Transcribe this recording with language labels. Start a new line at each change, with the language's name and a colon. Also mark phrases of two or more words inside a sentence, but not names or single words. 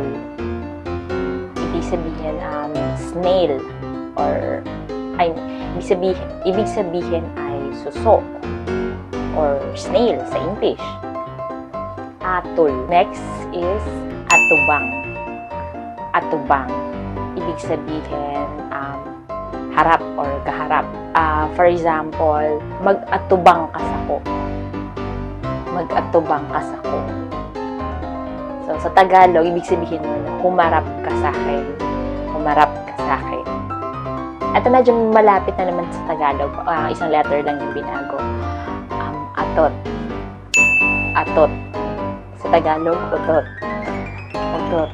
Filipino: Ibig sabihin snail or ibig sabihin ay suso or snail sa English.
English: Atol. Next is atubang.
Bikol: Atubang.
Filipino: Ibig sabihin harap or kaharap.
English: For example,
Bikol: mag-atubang ka sako. Mag-atubang ka sako.
Filipino: So, sa Tagalog, ibig sabihin mo na humarap ka sa akin. Humarap ka sa akin. At medyo malapit na naman sa Tagalog. Isang letter lang yung binago.
Bikol: Atot. Atot.
Filipino: Sa Tagalog, utot. Utot.